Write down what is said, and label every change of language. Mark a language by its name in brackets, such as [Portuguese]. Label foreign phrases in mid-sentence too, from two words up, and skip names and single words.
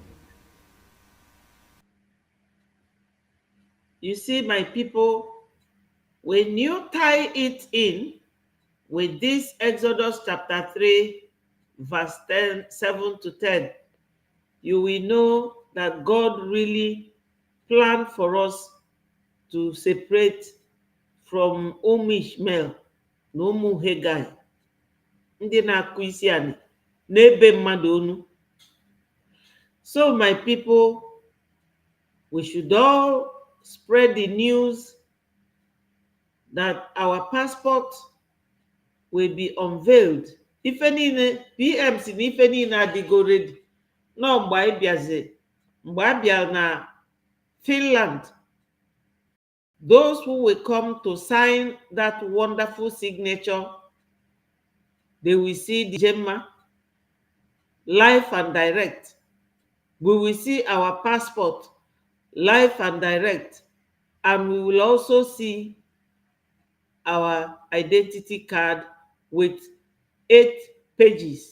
[English] You see, my people, when you tie it in with this Exodus chapter 3, verse 7 to 10, you will know that God really planned for us to separate from Ishmael [Igbo] na ụmụ Hegai, ndị na-akụ isi ani n'ebe mmadụ onu. [English] So my people, we should all spread the news that our passport will be unveiled. [Igbo] Ife niile, PMs na ife niile adịgo ready. [English] No, [Igbo] mgbe anyị bịazi, mgbe a bịa na Finland, [English] those who will come to sign that wonderful signature, they will see the Gemma live and direct. We will see our passport live and direct, and we will also see our identity card with 8 pages.